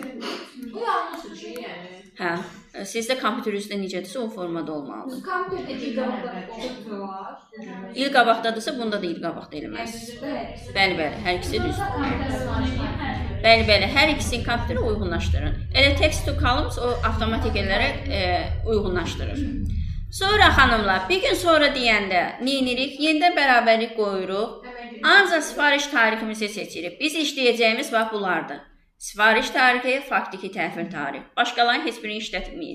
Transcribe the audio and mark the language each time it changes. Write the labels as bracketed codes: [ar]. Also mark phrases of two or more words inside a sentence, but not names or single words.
[az] Bu yanlışdır ki, yəni. Hə, sizdə kompüter üzrə necədirsə o formada olmalıdır. Kompüterdə il qabaqda var. İl qabaqdadırsa, bunda da il qabaqda eləməlisiniz. Bəli, hər ikisi düzdür. Bəli, hər ikisini kompüterə uyğunlaşdırın. Elə [en] text to columns [az] o avtomatik olaraq uyğunlaşdırır. Sonra xanımlar, bir gün sonra deyəndə neyinirik? Yenidən bərabərlik qoyuruq. Ancaq sifariş tariximizi seçirik. Biz işləyəcəyimiz bax bunlardır. Sifariş tarixi, faktiki təhvil tarixi. Başqalarının heç birini işlətməyəcəyik.